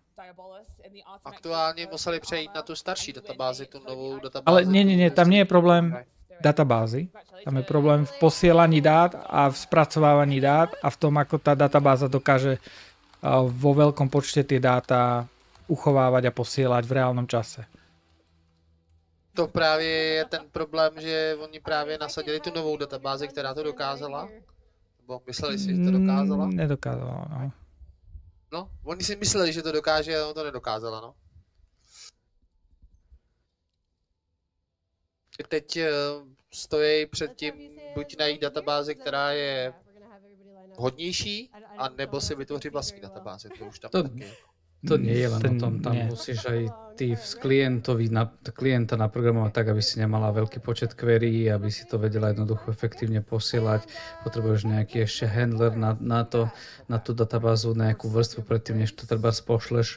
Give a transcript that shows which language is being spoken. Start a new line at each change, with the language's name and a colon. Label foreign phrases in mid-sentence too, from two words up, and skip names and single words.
Czech: Aktuálně museli přejít na tu starší databázi, tu novou databázi.
Slovak: Ale nie, tam nie je problém databázy. Tam je problém v posielaní dát a v spracovávaní dát a v tom, ako tá databáza dokáže vo veľkom počte tie dáta uchovávať a posielať v reálnom čase.
Czech: To právě je ten problém, že oni právě nasadili tu novou databázi, která to dokázala.
Slovak: Bo mysleli si, že to dokázala? Nedokázala, no.
Czech: No, oni si mysleli, že to dokáže, ale to nedokázala, no. Teď stojí před tím buď najít databázi, která je hodnější, a nebo si vytvořit vlastní databázi. To už tam taky.
Slovak: To nie je len o tom, tam musíš aj ty klienta naprogramovať tak, aby si nemala veľký počet query, aby si to vedela jednoducho efektívne posielať. Potrebuješ nejaký ešte handler na tú databázu, nejakú vrstvu predtým, než to treba pošleš.